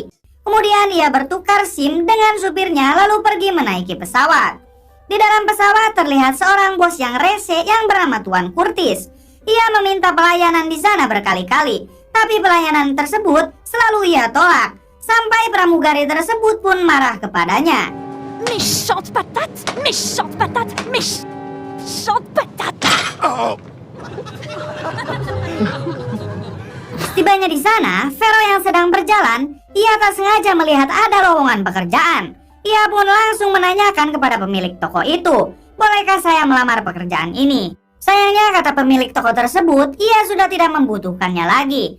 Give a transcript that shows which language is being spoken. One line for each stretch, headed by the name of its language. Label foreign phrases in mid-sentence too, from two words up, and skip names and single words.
Indonesian: Kemudian ia bertukar SIM dengan supirnya lalu pergi menaiki pesawat. Di dalam pesawat terlihat seorang bos yang rese yang bernama Tuan Curtis. Ia meminta pelayanan di sana berkali-kali, tapi pelayanan tersebut selalu ia tolak. Sampai pramugari tersebut pun marah kepadanya.
French: Méchante patate! Méchante patate! Méchante patate!
Indonesian: Tibanya di sana, Vero yang sedang berjalan, ia tak sengaja melihat ada lowongan pekerjaan. Ia pun langsung menanyakan kepada pemilik toko itu, "Bolehkah saya melamar pekerjaan ini?" Sayangnya kata pemilik toko tersebut, ia sudah tidak membutuhkannya lagi.